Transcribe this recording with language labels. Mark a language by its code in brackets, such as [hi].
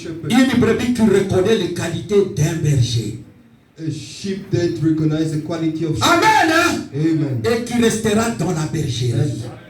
[fr] Une brebis qui reconnaît les qualités d'un berger. [en] A sheep that recognizes the quality of sheep. [fr] Amen. [en] Amen. [fr] Et qui restera dans la bergerie.